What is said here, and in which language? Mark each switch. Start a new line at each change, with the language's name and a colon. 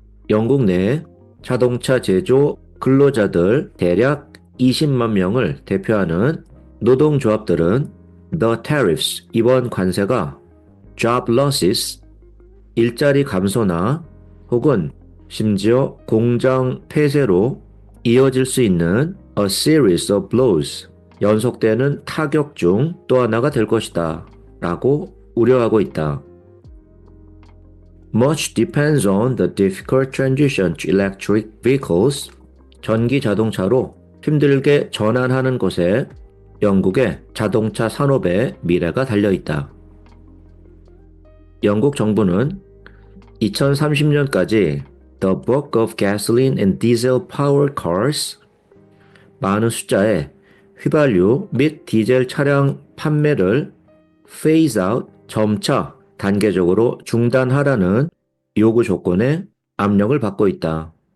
Korean: 영국 내 자동차 제조 근로자들 대략 20만 명을 대표하는 노동조합들은
English: The Tariffs,
Korean: 이번 관세가
English: Job Losses,
Korean: 일자리 감소나 혹은 심지어 공장 폐쇄로 이어질 수 있는
English: a series of blows.
Korean: 연속되는 타격 중 또 하나가 될 것이다. 라고 우려하고 있다.
English: Much depends on the difficult transition to electric vehicles.
Korean: 전기 자동차로 힘들게 전환하는 곳에 영국의 자동차 산업의 미래가 달려있다. 영국 정부는 2030년까지
English: the bulk of gasoline and diesel powered cars,
Korean: 많은 숫자의 휘발유 및 디젤 차량 판매를
English: phase out,
Korean: 점차 단계적으로 중단하라는 요구 조건에 압력을 받고 있다.